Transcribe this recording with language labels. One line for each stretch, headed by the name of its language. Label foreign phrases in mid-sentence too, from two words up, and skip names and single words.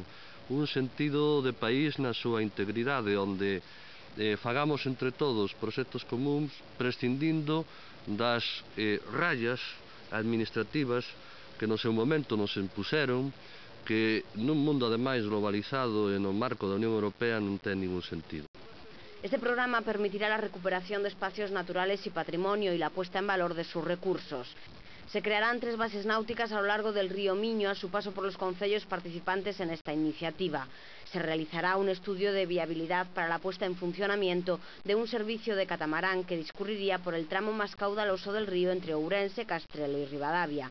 Galician: Un sentido de país na súa integridade, onde fagamos entre todos proxectos comuns, prescindindo das rallas administrativas que no seu momento nos impuseron, que nun mundo ademais globalizado e no marco da Unión Europea non ten ningún sentido.
Spanish: Este programa permitirá la recuperación de espacios naturales y patrimonio y la puesta en valor de sus recursos. Se crearán 3 bases náuticas a lo largo del río Miño a su paso por los concellos participantes en esta iniciativa. Se realizará un estudio de viabilidad para la puesta en funcionamiento de un servicio de catamarán que discurriría por el tramo más caudaloso del río entre Ourense, Castrelo y Ribadavia.